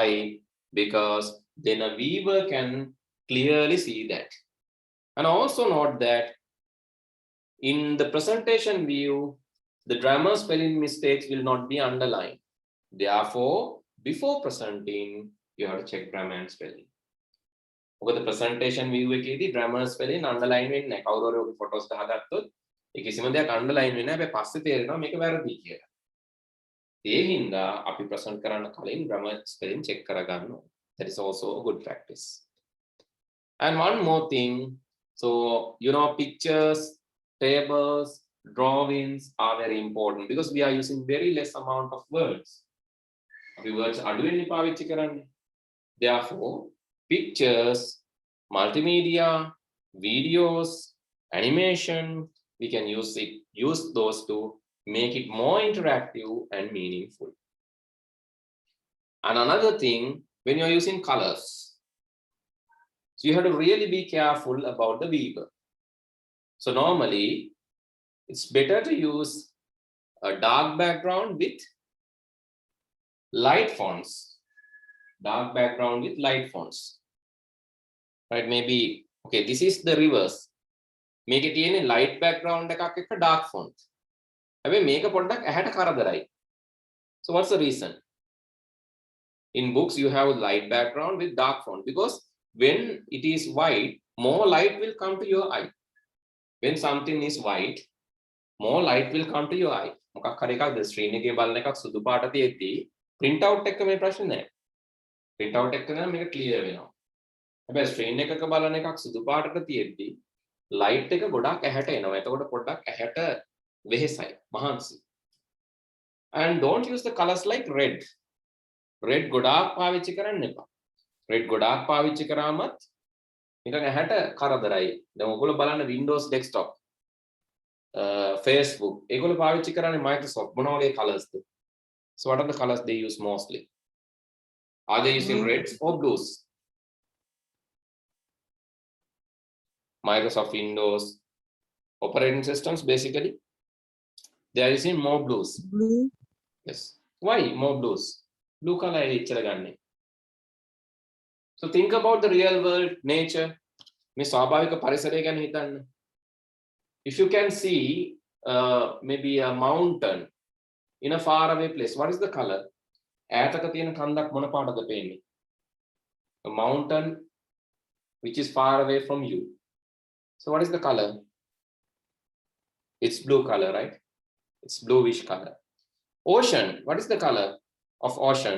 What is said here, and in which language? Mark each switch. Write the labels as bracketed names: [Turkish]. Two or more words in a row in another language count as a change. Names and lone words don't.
[English] Because then a viewer can clearly see that. And also note that in the presentation view, the grammar spelling mistakes will not be underlined. Therefore, before presenting, you have to check grammar and spelling. [Sinhala] මොකද [English] presentation view [Sinhala] එකේදී [English] grammar spelling underline [Sinhala] වෙන්නේ නැහැ. කවුරු හරි ඔගේ photos දාගත්තොත් ඒ කිසිම දෙයක් underline වෙන්නේ නැහැ. හැබැයි පස්සේ තේරෙනවා මේක වැරදි කියලා. ඒ හින්දා අපි present කරන්න කලින් [English] grammar spelling check [Sinhala] කරගන්න ඕනේ. [English] That is also a good practice. And one more thing, so you know pictures, tables, drawings are very important because we are using very less amount of words. [Sinhala] අපි words අඩුවෙන් පාවිච්චි කරන්නේ. [English] Therefore, pictures, multimedia, videos, animation, we can use those to make it more interactive and meaningful. And another thing, when you're using colors, so you have to really be careful about the viewer. So normally, it's better to use a dark background with light fonts. Dark background with light fonts. Right, maybe, okay, this is the reverse. [Sinhala] මේකේ තියෙන්නේ [English] light background [Sinhala] එකක් එක්ක [English] dark font. [Sinhala] හැබැයි මේක පොඩ්ඩක් ඇහැට කරදරයි. [English] So what's the reason? In books you have light background with dark font because when it is white, more light will come to your eye. When something is white, more light will come to your eye. [Sinhala] මොකක් හරි එකක් ස්ක්‍රීන් එකේ බලන එකක් සුදු පාට තියෙද්දි [English] print out [Sinhala] එක මේ ප්‍රශ්නේ නැහැ. [English] print out [Sinhala] එක නම් මේක clear වෙනවා. හැබැයි ස්ක්‍රීන් එකක බලන එකක් සුදු පාටට තියෙද්දි light එක ගොඩක් ඇහැට එනවා. එතකොට පොඩ්ඩක් ඇහැට වෙහෙසයි, මහන්සි. [English] And don't use the colors like red. [Sinhala] Red ගොඩාක් පාවිච්චි කරන්න එපා. red ගොඩාක් පාවිච්චි කරාමත් නිකන් ඇහැට කරදරයි. දැන් ඔයගොල්ලෝ බලන්න Windows desktop, Facebook, ඒගොල්ලෝ පාවිච්චි කරන්නේ Microsoft මොන වගේ colors ද? [English] So what are the colors they use mostly? Are they using reds or blues? Microsoft Windows operating systems basically they are using more blues. Blue. Yes. Why more blues? Blue color [Sinhala] එච්චර ගන්නෙ. [English] So think about the real world, nature. [Sinhala] මේ ස්වාභාවික පරිසරය ගැන හිතන්න. [English] If you can see maybe a mountain in a far away place, what is the color? [Sinhala] ඈතක තියෙන කන්දක් මොන පාටද පේන්නේ? [English] A mountain which is far away from you. So what is the color? It's blue color, right? It's bluish color. Ocean, what is the color of ocean?